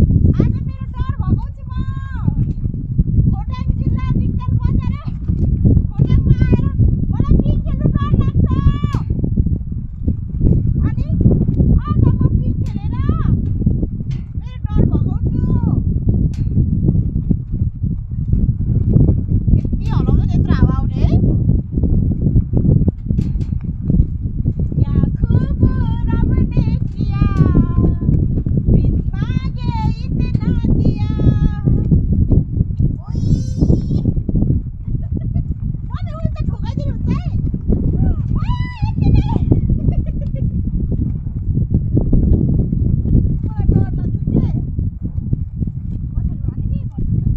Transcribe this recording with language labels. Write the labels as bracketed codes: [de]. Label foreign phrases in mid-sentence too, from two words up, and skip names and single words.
[ne] खोटाङ जिल्ला दिक्कत बजार खोटाङमा आएर मलाई पिङ खेल्नु डर लाग्छ। अनि आज म पिङ खेलेर मेरो डर भगाउँछु। यति हल्लाउँछ त्यत्रो हावा आउने है। [hi] क्या खूब रब ने किया, बिन मांगे इतना दिया। [ne] ओइ मम्मी उल्टा ठोकाइदिनु हुन्छ है। यति नै। मलाई डर लाग्छ के। पछाडिबाट नि गर्नु त।